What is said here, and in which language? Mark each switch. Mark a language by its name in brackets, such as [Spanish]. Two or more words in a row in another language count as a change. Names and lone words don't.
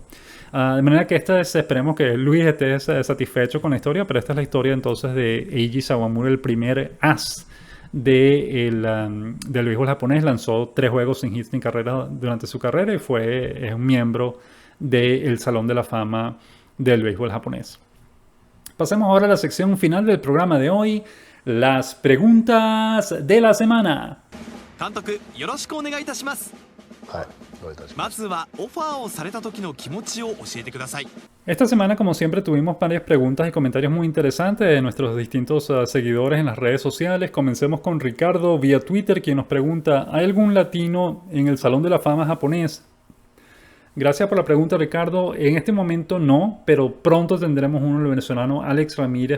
[Spanish] De manera que esperemos que Luis esté satisfecho con la historia, pero esta es la historia entonces de Eiji Sawamura, el primer as del béisbol japonés. Lanzó 3 juegos sin hits ni carreras durante su carrera y es un miembro del Salón de la Fama del béisbol japonés. Pasemos ahora a la sección final del programa de hoy, las preguntas de la semana. [Japanese] 監督よろしくお願いいたします。はい、どういたしまます。ずはオファーをされた時の気持ちを教えてください。 [Spanish] Esta semana, como siempre, tuvimos varias preguntas y comentarios muy interesantes de nuestros distintos seguidores en las redes sociales. Comencemos con Ricardo vía Twitter, quien nos pregunta: ¿hay algún latino en el Salón de la Fama japonés? Gracias por la pregunta, Ricardo. En este momento no, pero pronto tendremos uno, el venezolano Alex Ramírez.